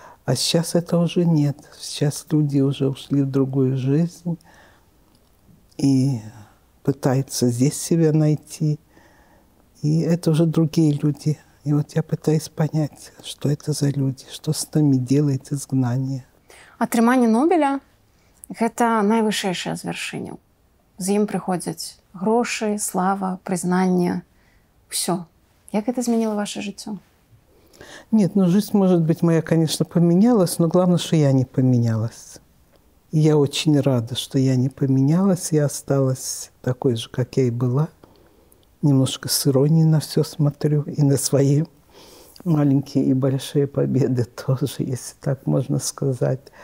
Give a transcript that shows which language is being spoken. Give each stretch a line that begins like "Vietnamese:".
Russian: А сейчас это уже нет. Сейчас люди уже ушли в другую жизнь и пытаются здесь себя найти. И это уже другие люди. И вот я пытаюсь понять, что это за люди, что с нами делает изгнание.
Belarusian: Атрыманне Нобеля – гэта найвышэйшае звяршэнне. З ім прыходзяць грошы, слава, прызнанне,
Russian: всё. Як это изменило ваше жыццё? Нет, жизнь, может быть, моя, конечно, поменялась, но главное, что я не поменялась. И я очень рада, что я не поменялась, я осталась такой же, как я и была. Немножко с иронией на все смотрю, и на свои маленькие и большие победы тоже, если так можно сказать.